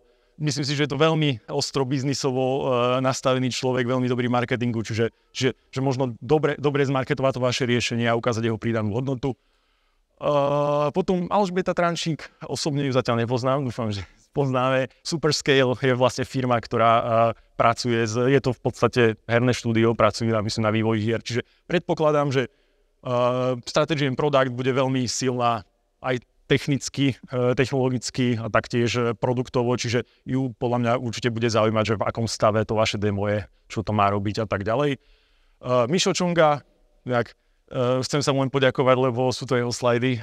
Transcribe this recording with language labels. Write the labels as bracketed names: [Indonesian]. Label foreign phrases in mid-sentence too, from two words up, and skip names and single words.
[Slovak] Myslím si, že je to veľmi ostro biznisovo nastavený človek, veľmi dobrý marketingu, čiže možno dobre zmarketovať to vaše riešenie a ukázať jeho pridanú hodnotu. Potom Alžbeta Trančík, osobne ju zatiaľ nepoznám, dúfam, že poznáme. Superscale je vlastne firma, ktorá pracuje, je to v podstate herné štúdio, pracuje na vývoji hier, čiže predpokladám, že [English] strategy and product [Slovak] bude veľmi silná aj technicky, technologicky a taktiež produktovo, čiže ju podľa mňa určite bude zaujímať, že v akom stave to vaše demo je, čo to má robiť a tak ďalej. Mišo Čonga, chcem sa mu len poďakovať, lebo sú to jeho slajdy.